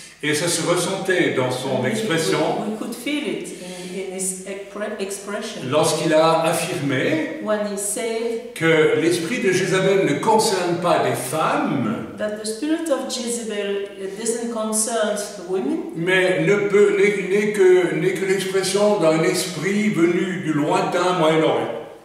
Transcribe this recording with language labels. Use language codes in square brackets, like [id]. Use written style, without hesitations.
[fr] Et ça se ressentait dans son expression. [en] We could feel it in his expression. [fr] Lorsqu'il a affirmé [en] when he said [fr] que l'esprit de Jézabel ne concerne pas des femmes, [en] that the spirit of Jezebel doesn't concern the women, [fr] mais n'est que l'expression d'un esprit venu du lointain Moyen-Orient.